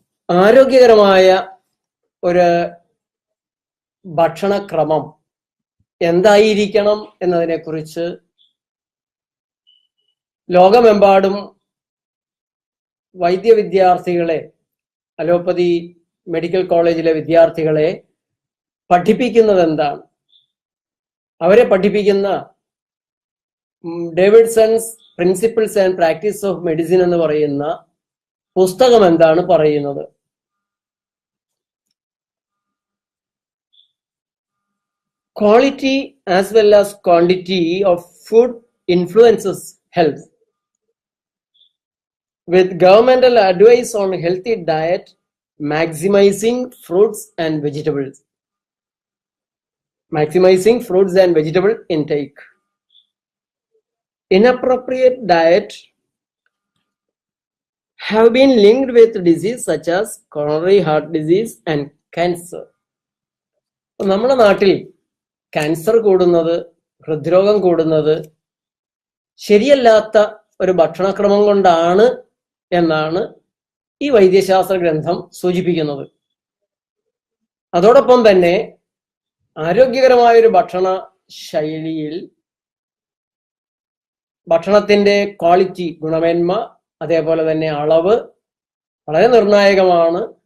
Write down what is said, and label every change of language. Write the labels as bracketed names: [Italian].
[Malayalam] ആരോഗ്യകരമായ ഒരു ഭക്ഷണക്രമം എന്തായിരിക്കണം എന്നതിനെക്കുറിച്ച് ലോകമെമ്പാടും വൈദ്യ വിദ്യാർത്ഥികളെ, അലോപ്പതി മെഡിക്കൽ കോളേജിലെ വിദ്യാർത്ഥികളെ പഠിപ്പിക്കുന്നത് എന്താണ്? അവരെ പഠിപ്പിക്കുന്ന ഡേവിഡ്സൺസ് principles and practice of medicine എന്ന് പറയുന്ന പുസ്തകം എന്താണ് പറയുന്നത്? [English] Quality as well as quantity of food influences health. With governmental advice on healthy diet, maximizing fruits and vegetables. Maximizing fruits and vegetable intake. Inappropriate diet have been linked with disease such as coronary heart disease and cancer. [Malayalam] നമ്മുടെ നാട്ടിൽ cancer കൂടുന്നത്, ഹൃദ്രോഗം കൂടുന്നത് ശരിയല്ലാത്ത ഒരു ഭക്ഷണക്രമം കൊണ്ടാണ് എന്നാണ് ഈ വൈദ്യശാസ്ത്ര ഗ്രന്ഥം സൂചിപ്പിക്കുന്നത്. അതോടൊപ്പം തന്നെ ആരോഗ്യകരമായൊരു ഭക്ഷണ ശൈലിയിൽ ഭക്ഷണത്തിന്റെ ക്വാളിറ്റി, ഗുണമേന്മ, അതേപോലെ തന്നെ അളവ് വളരെ നിർണായകമാണ്.